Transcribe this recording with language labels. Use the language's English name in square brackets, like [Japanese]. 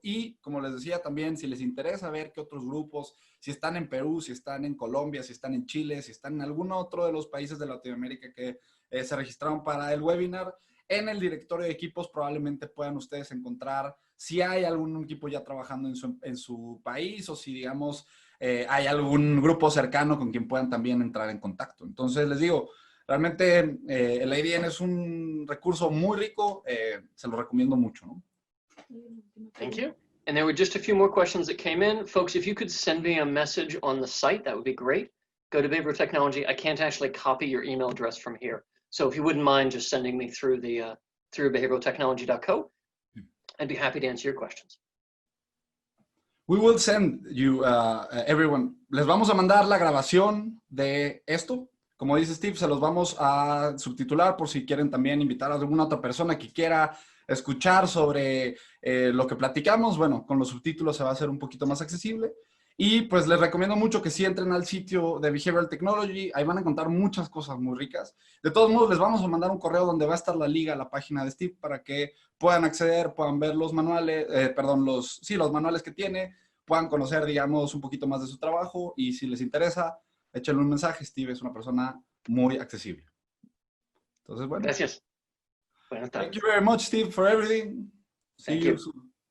[Spanish] Y, como les decía también, si les interesa ver qué otros grupos, si están en Perú, si están en Colombia, si están en Chile, si están en algún otro de los países de Latinoamérica que se registraron para el webinar, en el directorio de equipos probablemente puedan ustedes encontrar si hay algún equipo ya trabajando en su país o si, digamos, hay algún grupo cercano con quien puedan también entrar en contacto. Entonces, les digo, realmente el ADN es un recurso muy rico, se lo recomiendo mucho, ¿no? [English] Thank you. And there were just a few more questions that came in. Folks, if you could send me a message on the site, that would be great. Go to Behavioral Technology. I can't actually copy your email address from here. So if you wouldn't mind just sending me through the through behavioraltechnology.co, I'd be happy to answer your questions. We will send you, everyone. [Spanish] Les vamos a mandar la grabación de esto. Como dice Steve, se los vamos a subtitular por si quieren también invitar a alguna otra persona que quiera escuchar sobre lo que platicamos. Bueno, con los subtítulos se va a hacer un poquito más accesible. Y pues les recomiendo mucho que sí entren al sitio de Behavioral Technology. Ahí van a encontrar muchas cosas muy ricas. De todos modos, les vamos a mandar un correo donde va a estar la liga a la página de Steve para que puedan acceder, puedan ver los manuales, los manuales que tiene, puedan conocer, digamos, un poquito más de su trabajo. Y si les interesa, échenle un mensaje. Steve es una persona muy accesible. Entonces, bueno. Gracias. Buenas tardes. [English] Thank you very much, Steve, for everything. See you soon.